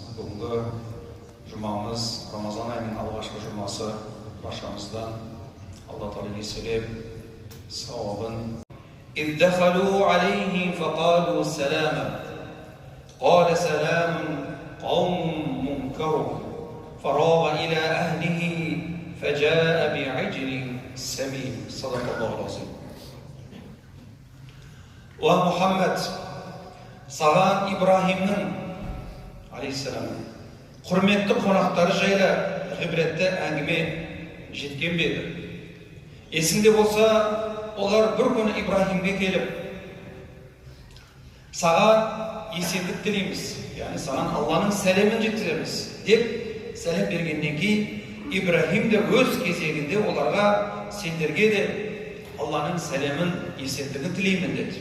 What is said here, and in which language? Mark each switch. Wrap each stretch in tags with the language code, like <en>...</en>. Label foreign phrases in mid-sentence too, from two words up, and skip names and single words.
<kk>бүгінгі жұмамыз Рамазан айының алғашқы жұмасы. Баршамыздан Алла Тағала еселеп сауабын.</kk> <ar>إذ دخلوا عليه فقالوا سلاما قال سلام قوم منكرون فراغ إلى أهله فجاء بعجل سمين صدق الله العظيم.</ar> <kk>ومحمد саған Ибрахимнің алейхиссалам құрметті қонақтары жайлы ғибретті әңгіме жеткен бе еді? Есіңде болса, олар бір күні Ибрахимге келіп, саған есендік тілейміз, яғни саған Алланың сәлемін жеткіземіз деп сәлем бергеннен кейін, Ибрахим де өз кезегінде оларға, сендерге де Алланың сәлемін, есендігін тілеймін деді.</kk>